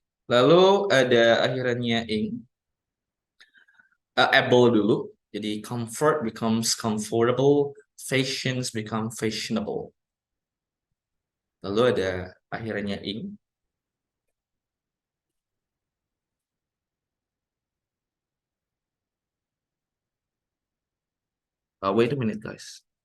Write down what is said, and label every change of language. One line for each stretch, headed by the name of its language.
Indonesian: Lalu ada akhirannya ing. Able dulu.
English: Jadi comfort becomes comfortable, fashions become fashionable.
Indonesian: Lalu ada akhirannya ing.
English: Wait a minute, guys.